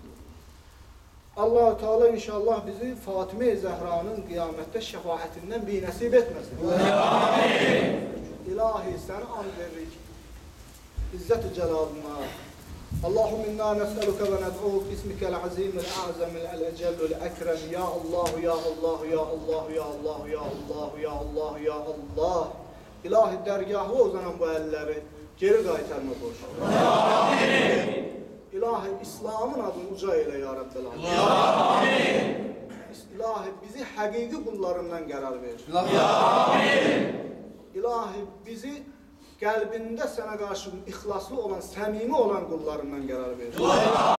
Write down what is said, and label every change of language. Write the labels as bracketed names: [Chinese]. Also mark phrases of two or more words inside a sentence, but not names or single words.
[Azerbaijani] Allah-u Teala inşallah bizi Fatimə Zəhranın qiyamətdə şəfaətindən binəsib etməsin. İlahi, səni and veririk. İzzət-i cəlalına. [Arabic] اللهم إنا نسألك وندعوك اسمك العظيم الأعظم الأجل الأكرم. يا الله، يا الله، يا الله، يا الله، يا الله، يا الله، يا الله. [Azerbaijani] İlahi dərgahı uzanan bu əlləri geri qaytarma boş. İlahi İslamın adını uca elə [Arabic] يا ربّ آمين. [Azerbaijani] İlahi bizi həqiqi qullarından qərar ver. İlahi bizi qəlbində sənə qarşı ixlaslı olan, səmimi olan qullarından qərar ver.